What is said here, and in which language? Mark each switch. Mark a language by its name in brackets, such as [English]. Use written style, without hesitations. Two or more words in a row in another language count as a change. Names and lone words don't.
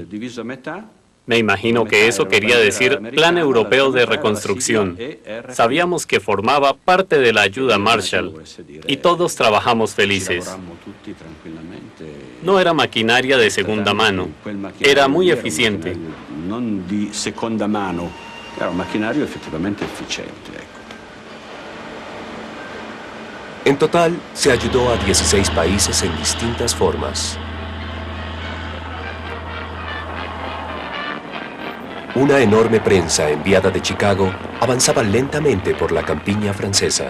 [Spanish] Me imagino que eso quería decir Plan Europeo de Reconstrucción. Sabíamos que formaba parte de la ayuda Marshall y todos trabajamos felices. No era maquinaria de segunda mano, era muy eficiente. [Italian] Non di seconda mano, era un macchinario effettivamente efficiente. [Spanish] En total, se ayudó a 16 países en distintas formas. Una enorme prensa enviada de Chicago avanzaba lentamente por la campiña francesa.